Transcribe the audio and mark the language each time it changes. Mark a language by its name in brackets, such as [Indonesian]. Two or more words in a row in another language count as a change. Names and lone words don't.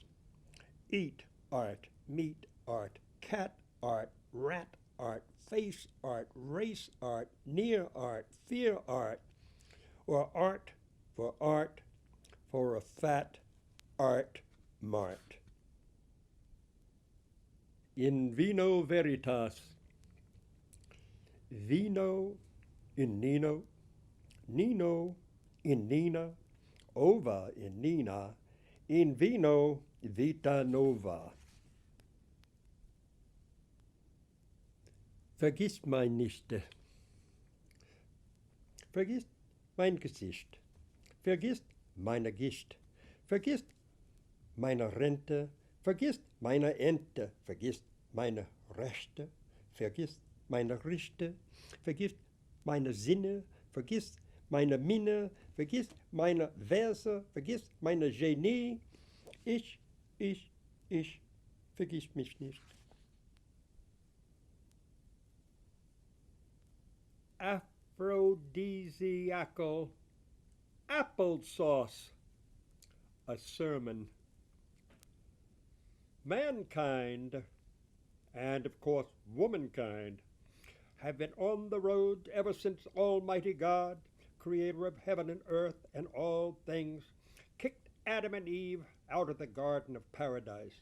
[English] Eat art, meat art, cat art, rat art, face art, race art, near art, fear art, or art for a fat art mart. [Latin] In vino veritas, vino in Nino, Nino in Nina, ova in Nina, in vino vita nova. [German] Vergiss mein nicht, vergiss mein Gesicht, vergiss meine Gischt, vergiss meine Rente, vergiss meine Ente, vergiss meine Rechte, vergiss meine Richte, vergiss meine Sinne, vergiss meine Minne, vergiss meine Verse, vergiss meine Genie. Ich, vergiss mich nicht. [English] Aphrodisiacal applesauce, a sermon. Mankind, and of course womankind, have been on the road ever since Almighty God, creator of heaven and earth and all things, kicked Adam and Eve out of the Garden of Paradise.